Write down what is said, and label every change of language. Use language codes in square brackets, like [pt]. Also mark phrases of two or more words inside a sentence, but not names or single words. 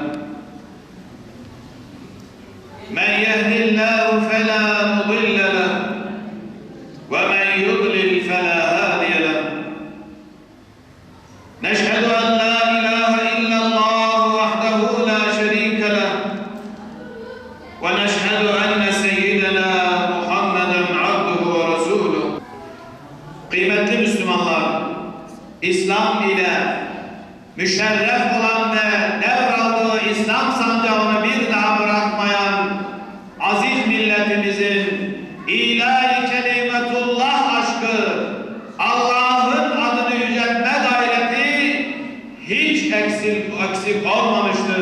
[ar] من يهد الله فلا مضل له ومن يضلل فلا هادي له. نشهد أن لا إله إلا الله وحده لا شريك له ونشهد أن سيدنا محمدا عبده ورسوله. [tr] Kıymetli Müslümanlar, İslam ile müşerref olan ve devraldığı İslam sancağını bir daha bırakmayan aziz milletimizin ilahi kelimetullah aşkı, Allah'ın adını yüceltme gayreti hiç eksik olmamıştır.